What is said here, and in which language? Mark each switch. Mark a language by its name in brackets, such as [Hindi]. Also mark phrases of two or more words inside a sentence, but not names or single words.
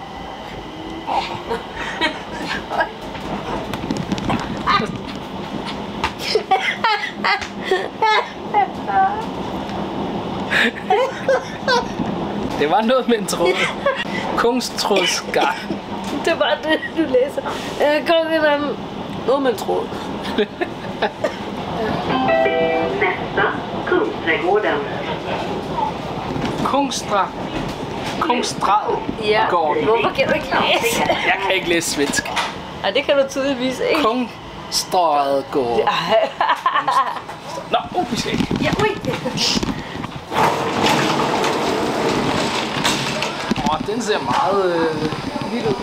[Danish] Det var noget med en tråd. Kunsttrådsgarn. Det var det, du læser. Noget med en tråd. [Swedish] Nästa, Kungsträdgården. Kungsträdgården. [Danish] Hvorfor kan du ikke læse? Jeg kan ikke læse svensk. Ej, det kan du tydeligvis ikke. Kungsträdgården. Nå, vi skal ikke. Ja, ui. Den ser meget vild ud.